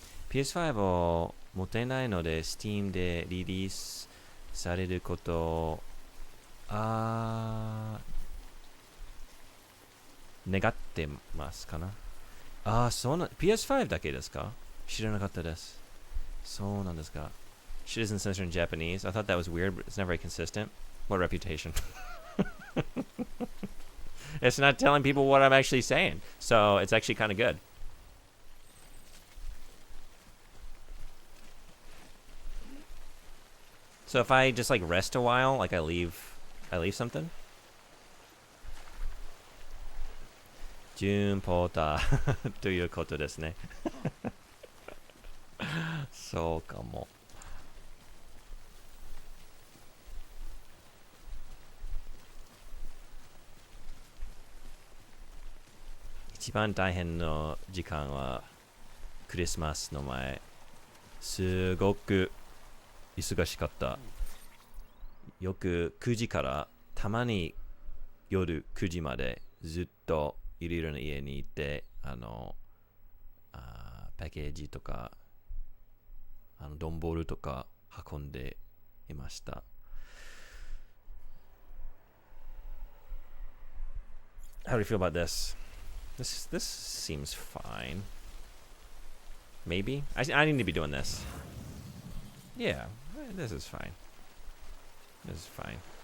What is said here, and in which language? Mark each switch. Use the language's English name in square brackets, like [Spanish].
[Japanese] PS5 を持てないので Steam でリリースされること願ってますかな。そうな PS5 だけですか？知らなかったです。そうなんですか。 [English] Shit isn't censored in Japanese. I thought that was weird, but it's not very consistent. What reputation? It's not telling people what I'm actually saying. So it's actually kind of good. So if I just like rest a while, like I leave something. [Japanese] June Porter ということですね。そうかも。一番大変の時間はクリスマスの前。すごく忙しかった。よく9時からたまに夜9時までずっといろいろな家に行ってパッケージとか段ボールとか運んでいました。 [English] How do you feel about this? This seems fine. Maybe? I need to be doing this. Yeah, this is fine. This is fine.